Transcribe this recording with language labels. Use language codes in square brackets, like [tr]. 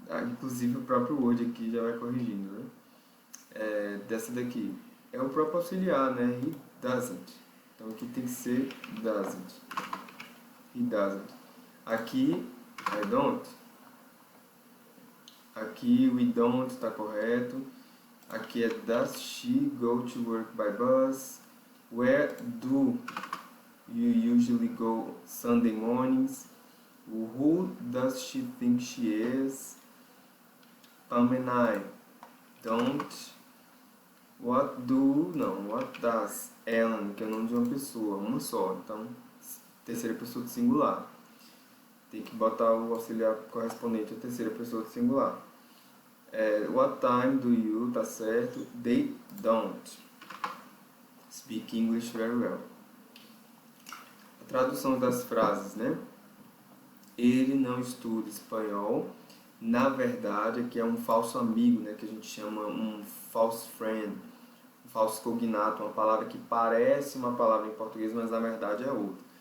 [pt] Inclusive o próprio Word aqui já vai corrigindo, né? Dessa daqui. É o próprio auxiliar, né? He doesn't. Então aqui tem que ser doesn't. He doesn't. [en] Aqui, I don't. [pt] Aqui, we don't está correto. [en] Aqui é does she go to work by bus? Where do you usually go Sunday mornings? Who does she think she is? Pam and I don't. What does Ellen, [pt] que é o nome de uma pessoa, uma só. Então, terceira pessoa do singular. Tem que botar o auxiliar correspondente à terceira pessoa do singular. [en] What time do you, [pt] tá certo? [en] They don't speak English very well. [pt] A tradução das frases, né? Ele não estuda espanhol. Na verdade, aqui é um falso amigo, né? Que a gente chama um false friend, um falso cognato, uma palavra que parece uma palavra em português, mas na verdade é outra.